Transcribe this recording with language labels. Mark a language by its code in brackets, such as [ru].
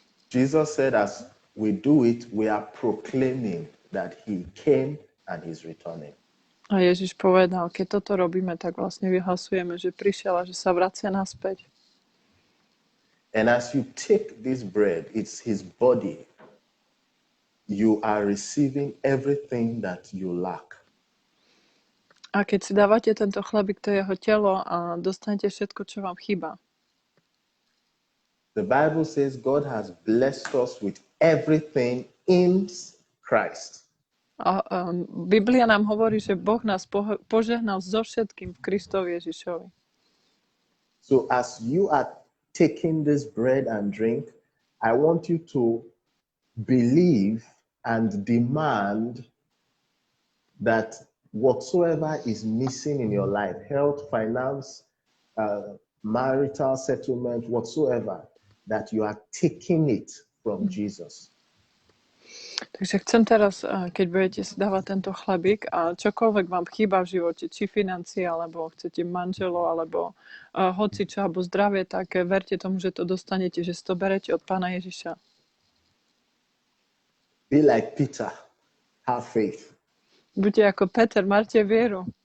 [en] Jesus said as we do it, we are proclaiming that he came and he's returning. [sk] A Ježiš povedal, keď toto robíme, tak vlastne vyhlasujeme, že prišiel a že sa vracia naspäť. [en] And as you take this bread, it's his body, you are receiving everything that you lack. [sk] A keď si dávate tento chlebík, to je jeho telo a dostanete všetko, čo vám chýba. [en] The Bible says God has blessed us with everything in Christ. [sk] A Biblia nám hovorí, že Boh nás požehnal so všetkým v Kristovi Ježišovi. [en] So as you are taking this bread and drink, I want you to believe and demand that whatsoever is missing in your life, health, finance, marital settlement, whatsoever, that you are taking it from Jesus. [sk] Takže chcem teraz, keď budete si dávať tento chlebík a čokoľvek vám chýba v živote, či financie, alebo chcete manželov, alebo hocičo, alebo zdravie, tak verte tomu, že to dostanete, že si to berete od Pána Ježiša. [en] Be like Peter, have faith. [sk] Buďte ako Peter, máte vieru.